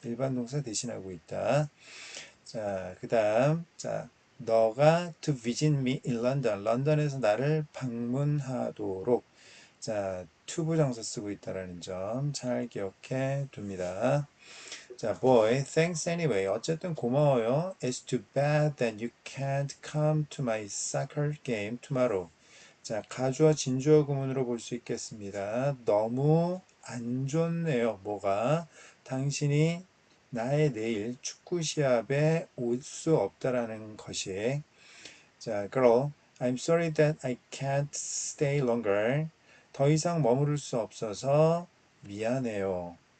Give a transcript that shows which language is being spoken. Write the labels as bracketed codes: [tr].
[ko] 일반 동사 대신하고 있다. 자, 그 다음, 자, 너가 [en] to visit me in London. [ko] 런던에서 나를 방문하도록. 자, to 부정사 쓰고 있다라는 점 잘 기억해 둡니다. 자, [en] boy, thanks anyway. [ko] 어쨌든 고마워요. [en] It's too bad that you can't come to my soccer game tomorrow. [ko] 자, 가주어 진주어 구문으로 볼 수 있겠습니다. 너무 안 좋네요. 뭐가? 당신이 나의 내일 축구 시합에 올 수 없다라는 것이. [en] 자, girl, I'm sorry that I can't stay longer. [ko] 더 이상 머무를 수 없어서 미안해요.